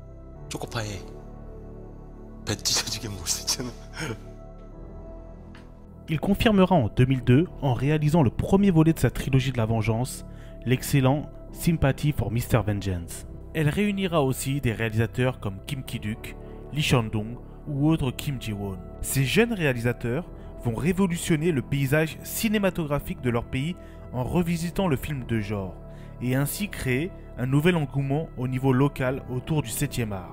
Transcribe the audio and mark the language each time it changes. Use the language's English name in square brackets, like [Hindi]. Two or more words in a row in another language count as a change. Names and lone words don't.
[Korean] 초코파이 배 찢어지게 먹을 수 있잖아. [French] Il confirmera en 2002 en réalisant le premier volet de sa trilogie de la vengeance, l'excellent Sympathy for Mr. Vengeance. Elle réunira aussi des réalisateurs comme Kim Ki-duk, Lee Chan-dong ou autres Kim Ji-won. Ces jeunes réalisateurs vont révolutionner le paysage cinématographique de leur pays en revisitant le film de genre et ainsi créer un nouvel engouement au niveau local autour du 7e art.